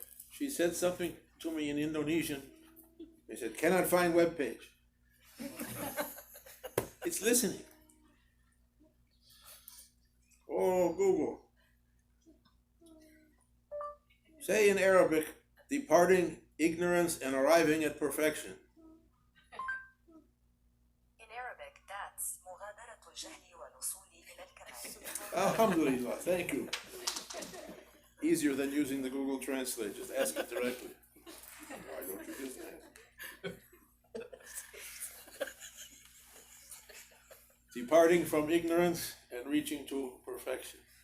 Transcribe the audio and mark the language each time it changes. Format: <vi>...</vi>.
<en>She said something to me in Indonesian. They said, cannot find web page. It's listening. Oh, Google. Say in Arabic, departing ignorance and arriving at perfection. In Arabic, that's</en> <ar>مغادرة الجهل والوصول إلى الكمال.</ar> <en>Alhamdulillah, thank you. Easier than using the Google Translate, just ask it directly. Why don't you just ask? Departing from ignorance and reaching to perfection.</en>